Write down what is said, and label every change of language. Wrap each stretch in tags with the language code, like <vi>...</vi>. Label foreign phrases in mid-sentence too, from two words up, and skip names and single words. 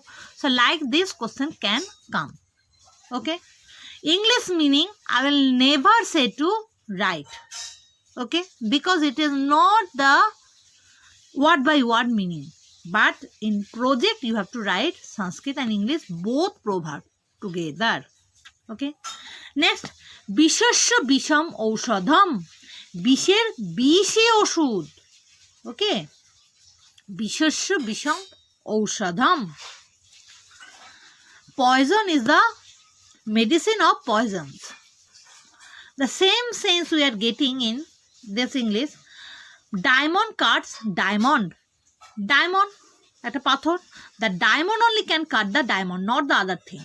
<en>So like this question can come. Okay, English meaning I will never say to write. Okay, because it is not the word by word meaning. But in project you have to write Sanskrit and English both proverb together. Okay, next,</en> <sa>विषस्य विषम् औषधम्.</sa> <bn>বিষের বিষে ওষুধ.</bn> <en>Okay,</en> <sa>विषस्य विषम् औषधम्.</sa> <en>Poison is the medicine of poisons. The same sense we are getting in this English. Diamond cuts diamond. Diamond at a pathor, the diamond only can cut the diamond, not the other things.</en>